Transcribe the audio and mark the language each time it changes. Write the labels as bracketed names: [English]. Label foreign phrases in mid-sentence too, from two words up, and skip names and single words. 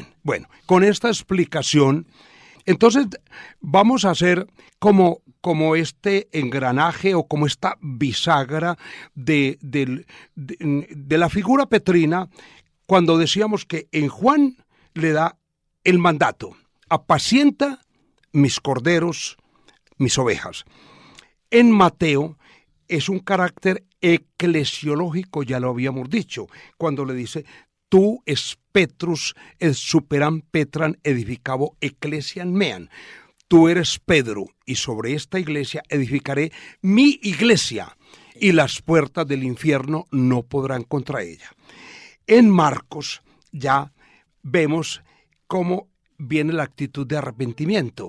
[Spanish] Bueno, con esta explicación, entonces vamos a hacer como este engranaje o como esta bisagra de la figura petrina, cuando decíamos que en Juan le da el mandato: apacienta mis corderos, mis ovejas. En Mateo es un carácter eclesiológico, ya lo habíamos dicho, cuando le dice: [Latin] tú es Petrus, et superam Petram edificabo ecclesiam meam. [Spanish] Tú eres Pedro, y sobre esta iglesia edificaré mi iglesia, y las puertas del infierno no podrán contra ella. En Marcos ya vemos cómo viene la actitud de arrepentimiento.